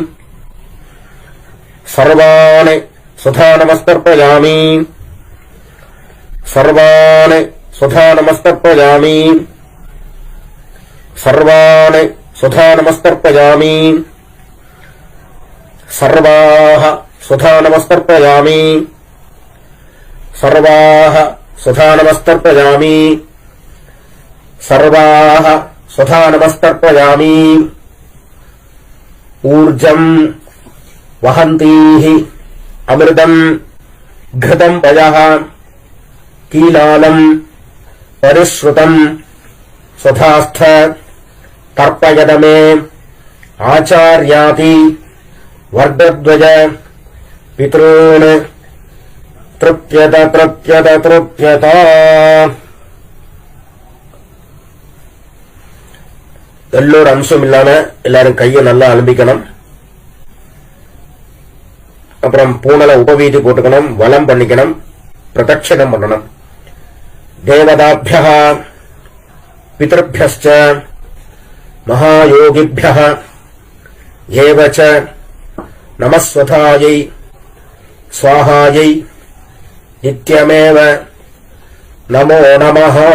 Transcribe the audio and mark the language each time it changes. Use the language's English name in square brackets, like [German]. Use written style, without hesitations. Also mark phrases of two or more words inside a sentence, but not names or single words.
[Sanskrit] सर्वान् स्वधा नमस्तर्पयामि सर्वान् स्वधा नमस्तर्पयामि सर्वान् स्वधा नमस्तर्पयामि सर्वाः स्वधा नमस्तर्पयामि सर्वाः स्वधा नमस्तर्पयामि सर्वाः स्वधा नमस्तर्पयामि ऊर्जम् वहन्तीः अमृतम् घृतं पयः कीलालं परिश्रुतं स्वधास्थ तर्पयद मे आचार्याति वर्गद्वय पितॄन् तृप्यत तृप्यत तृप्यत [Tamil] எல்லோர் அம்சம் இல்லாம எல்லாரும் கையை நல்லா அலம்பிக்கணும். அப்புறம் பூனல உபவீதி போட்டுக்கணும், வலம் பண்ணிக்கணும், பிரதட்சணம் பண்ணணும். [Sanskrit] देवताभ्यः पितृभ्यश्च महायोगिभ्यः एव च नमः स्वधायै स्वाहायै नित्यमेव नमो नमः.